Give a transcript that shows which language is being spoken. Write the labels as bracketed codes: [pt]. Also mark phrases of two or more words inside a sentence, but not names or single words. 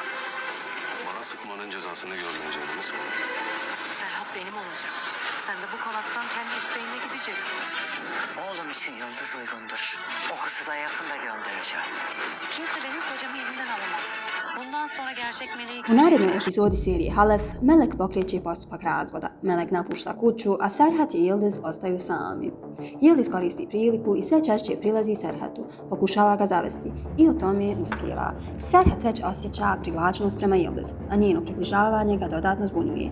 [tr] Bana sıkmanın cezasını görmeyeceğini mi sandın? Serhat benim olacak. Sen de bu konaktan kendi isteğine gideceksin. Oğlum için Yıldız uygundur. O kızı da yakında göndereceğim. Kimse benim kocamı elimden alamaz. Bundan sonra gerçek meleği... [bs] U narednoj epizodi serije Halef, Melek pokreće postupak razvoda. Melek napušta kuću, a Serhat i Yıldız ostaju sami. Yıldız koristi priliku i sve češće prilazi Serhatu, pokušava ga zavesti i u tome uspijeva. Serhat već osjeća privlačnost prema Yıldız, a njeno približavanje ga dodatno zbunjuje.